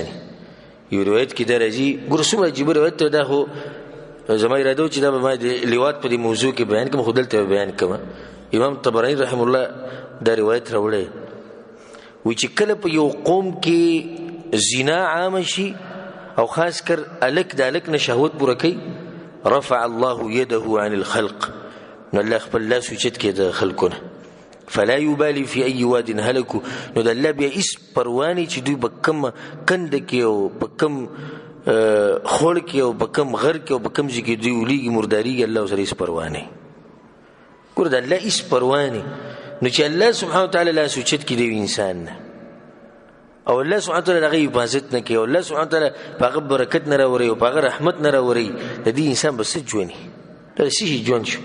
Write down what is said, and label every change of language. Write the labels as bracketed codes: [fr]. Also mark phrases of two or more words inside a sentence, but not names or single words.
[ps] یو روایت کې دا راځي، ګوره څومره عجیبه روایت دی، دا خو زما اراده و چې دا به ما د لواط په دې موضوع کې بیان کړم، خو دلته بیان کړم. امام طبراني [ar] رحم الله [ps] دا روایت راوړی، وایي چې کله په یو قوم کې زنا عامه شي او خاص کر الک د الک نه شهوت پوره کوي، [ar] رفع الله يده عن الخلق، [ps] نو الله خپل لاس اوچت کړي د خلکو نه، [ar] فلا يبالي في اي واد هلكوا. [ps] نو د الله بیا هیڅ پروا نه چې دوی په کوم کنده کې او په کوم خوړ کې او په کوم غر کې او په کوم ځای کې دوی ولیږي مرداریږي، الله سره هیڅ پروا نه. ګوره د الله هیڅ پروا نه. نو چې [ar] الله سبحانه وتعالی [ps] لاس اوچت کړي دی انسان نه او [ar] الله سبحانه وتعالی [ps] هغه حفاظت نه کوي او [ar] الله سبحانه وتعالی [ps] په هغه برکت نه راوړي او په هغه رحمت نه راوړي، د دې انسان به څه ژوند دا څه ژوند شو.